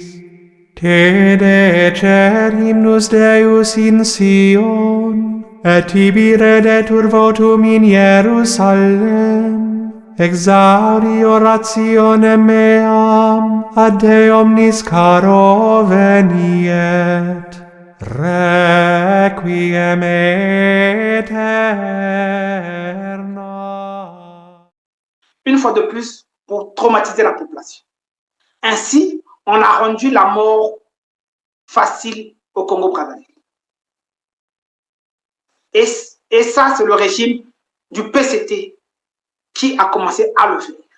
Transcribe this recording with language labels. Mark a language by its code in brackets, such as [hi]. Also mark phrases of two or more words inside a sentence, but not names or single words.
[la] Te decer hymnus Deus in Sion, et tibi redetur votum in Jerusalem. Exaudi orationem meam ad Te omnis caro veniet. Requiem aeterna. [fr] Une fois de plus, pour traumatiser la population. Ainsi, on a rendu la mort facile au Congo-Brazzaville. Et ça, c'est le régime du PCT qui a commencé à le faire.